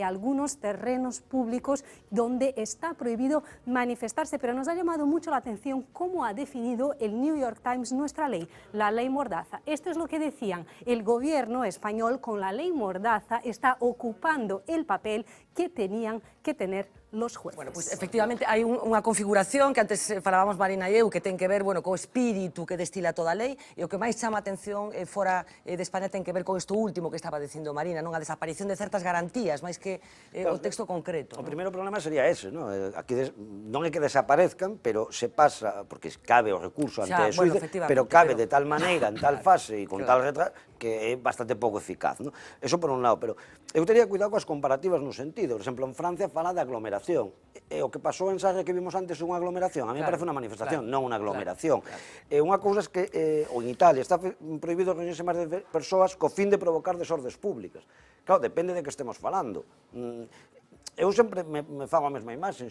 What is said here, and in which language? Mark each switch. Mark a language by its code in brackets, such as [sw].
[es] Hay algunos terrenos públicos donde está prohibido manifestarse, pero nos ha llamado mucho la atención cómo ha definido el New York Times nuestra ley, la ley Mordaza. Esto es lo que decían: el gobierno español con la ley Mordaza está ocupando el papel que tenían que tener los jueces. [gl] Bueno, pues efectivamente hai unha configuración que antes falábamos Marina e eu, que ten que ver, bueno, co espírito que destila toda a lei, e o que máis chama a atención fora de España ten que ver con isto último que estaba dicindo Marina, non? A desaparición de certas garantías, máis que o texto concreto. O primeiro problema sería ese, non? Aquí non é que desaparezcan, pero se pasa, porque cabe o recurso ante eso, pero cabe de tal maneira, en tal fase e con tal retraso, que é bastante pouco eficaz, non? Eso por un lado, pero eu teria cuidado coas comparativas no sentido. Por exemplo, en Francia fala de aglomeración. E o que pasou en Sarria que vimos antes é unha aglomeración. A mí me parece unha manifestación, non unha aglomeración. Unha cousa é que, ou en Italia, está prohibido reunirse máis de persoas co fin de provocar desordes públicas. Claro, depende de que estemos falando. Eu sempre me fago a mesma imaxe.